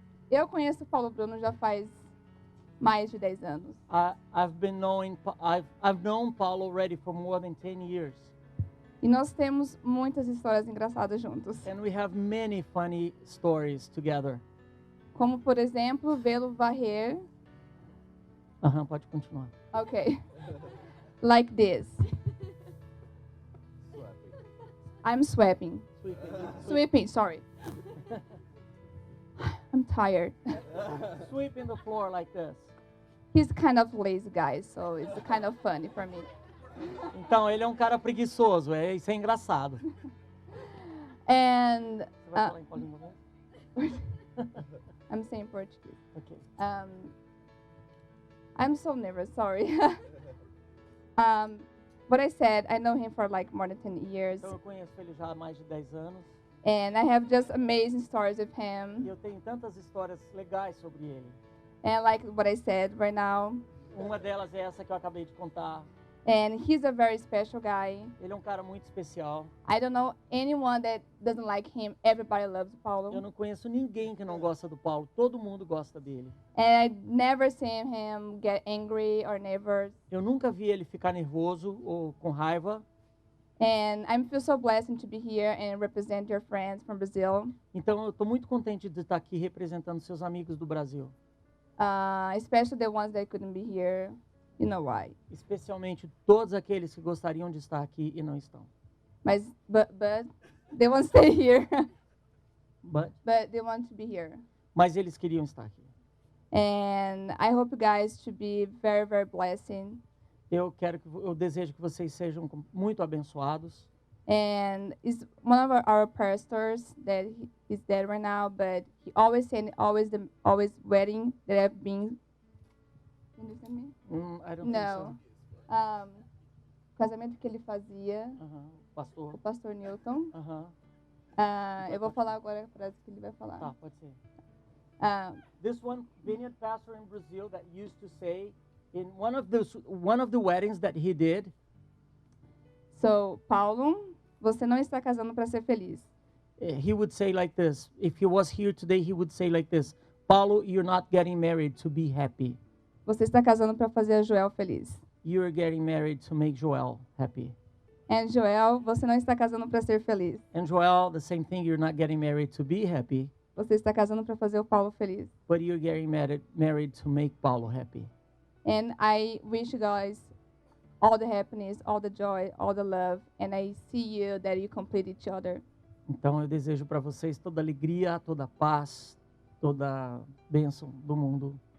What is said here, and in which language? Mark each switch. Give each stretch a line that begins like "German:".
Portuguese: Eu conheço o Paulo Bruno já faz mais de 10 anos.
English: I've known Paulo already for more than 10 years,
Portuguese: E nós temos muitas histórias engraçadas juntos.
English: and we have many funny stories together.
Portuguese: Como, por exemplo, vê-lo varrer. Pode continuar.
English: Okay. Like this. I'm sweeping. Sweeping, sorry. I'm tired. Sweeping the floor like this. He's kind of lazy guy, so it's kind of funny for me.
Portuguese: Então, ele é um cara preguiçoso, isso é engraçado.
English: And
Portuguese: Você vai falar em Paulinho mesmo?
English: I'm saying Portuguese. Ok. I'm so nervous, sorry. But I said I know him for like more than 10 years.
Portuguese: Então, eu conheço ele já há mais de 10 anos.
English: And I have just amazing stories with
Portuguese: E
English: him.
Portuguese: eu tenho tantas histórias legais sobre ele.
English: And like what I said right now.
Portuguese: Uma delas é essa que eu acabei de contar.
English: And he's a very special guy.
Portuguese: Ele é um cara muito especial.
English: I don't know anyone that doesn't like him. Everybody loves
Portuguese: Eu
English: Paulo.
Portuguese: não conheço ninguém que não gosta do Paulo. Todo mundo gosta dele.
English: And I never seen him get angry or never.
Portuguese: Eu nunca vi ele ficar nervoso ou com raiva.
English: And I feel so blessed to be here and represent your friends from Brazil.
Portuguese: Então, eu estou muito contente de estar aqui representando seus amigos do Brasil.
English: Especially the ones that couldn't be here. You know why.
Portuguese: especialmente todos aqueles que gostariam de estar aqui e não estão.
English: But they won't stay here. But, But they want to be here.
Portuguese: mas eles queriam estar aqui.
English: And I hope you guys to be very, very blessing.
Portuguese: Eu desejo que vocês sejam muito abençoados.
English: And is one of our pastors that is dead right now, but he always said always wedding that I've been. You understand me? I don't think No.
Portuguese: Casamento que ele fazia,
English: so. Pastor.
Portuguese: o pastor Newton. Aham. Eu vou falar agora a frase que ele vai falar. Tá, pode ser. Um,
English: This one vineyard pastor in Brazil that used to say in one of the weddings that he did,
Portuguese: So, Paulo, você não está casando para ser feliz.
English: he would say like this. If he was here today, he would say like this: Paulo, you're not getting married to be happy.
Portuguese: Você está casando para fazer a Joel feliz.
English: You're getting married to make Joel happy. And
Portuguese: Joel, você não está casando para ser feliz.
English: And Joel, the same thing. You're not getting married to be happy,
Portuguese: Você está casando para fazer o Paulo feliz.
English: but you're getting married to make Paulo happy. And I wish you guys all the happiness, all the joy, all the love, and I see you that you complete each other.
Portuguese: Então eu desejo para vocês toda alegria, toda paz, toda bênção do mundo.